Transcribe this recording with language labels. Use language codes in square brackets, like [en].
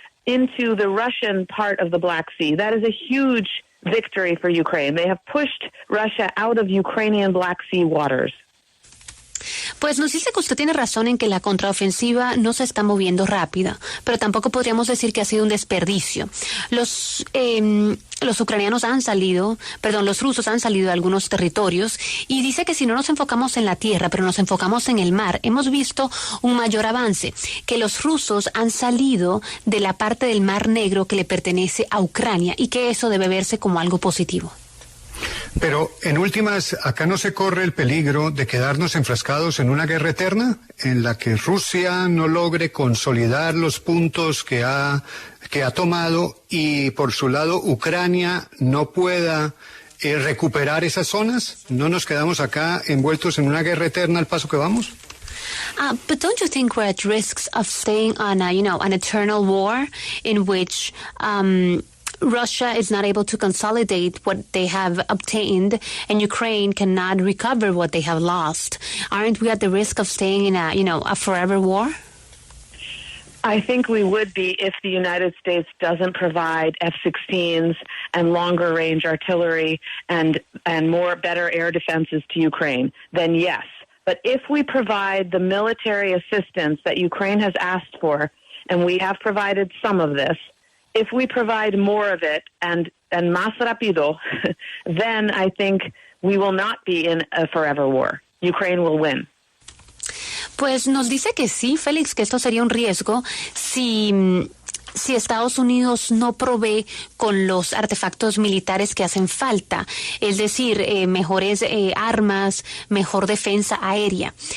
[en] into the Russian part of the Black Sea. That is a huge victory for Ukraine. They have pushed Russia out of Ukrainian Black Sea waters. [es] Pues nos dice que usted tiene razón en que la contraofensiva no se está moviendo rápida, pero tampoco podríamos decir que ha sido un desperdicio. Los ucranianos los rusos han salido de algunos territorios y dice que si no nos enfocamos en la tierra, pero nos enfocamos en el mar, hemos visto un mayor avance, que los rusos han salido de la parte del Mar Negro que le pertenece a Ucrania y que eso debe verse como algo positivo. Pero, en últimas, ¿acá no se corre el peligro de quedarnos enfrascados en una guerra eterna en la que Rusia no logre consolidar los puntos que ha tomado y, por su lado, Ucrania no pueda recuperar esas zonas? ¿No nos quedamos acá envueltos en una guerra eterna al paso que vamos? [en] But don't you think we're at risks of staying on an eternal war in which Russia is not able to consolidate what they have obtained, and Ukraine cannot recover what they have lost? Aren't we at the risk of staying in a forever war? I think we would be if the United States doesn't provide F-16s and longer-range artillery and better air defenses to Ukraine. Then yes. But if we provide the military assistance that Ukraine has asked for, and we have provided some of this, if we provide more of it and [es] más rápido, [en] then I think we will not be in a forever war. Ukraine will win. [es] Pues nos dice que sí, Félix, que esto sería un riesgo si Estados Unidos no provee con los artefactos militares que hacen falta, es decir, mejores armas, mejor defensa aérea.